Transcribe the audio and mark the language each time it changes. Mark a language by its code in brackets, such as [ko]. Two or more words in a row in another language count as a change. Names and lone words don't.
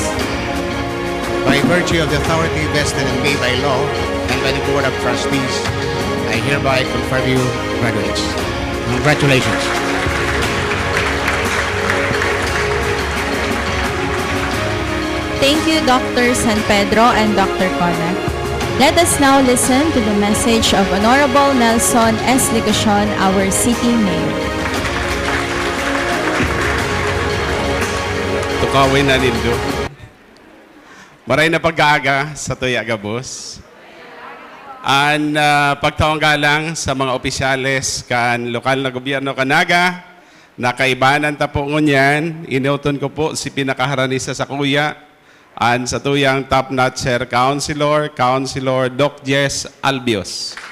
[en] By virtue of the authority vested in me by law and by the Board of Trustees, I hereby confer you graduates. Congratulations. Thank you, Dr. San Pedro and Dr. Cona. Let us now listen to the message of Honorable Nelson S. Ligacion, our City Mayor. [bik] Tukawin na nindo. Maray na pag-aaga sa tuya gabos. Ang pagtawang galang sa mga opisyales kan lokal na gobyerno kanaga, nakaibanan ta po ngunyan, inuton ko po si pinakaharanisa sa kuya, an sa tuyang top-notch Sir Councilor Doc Jess Albios.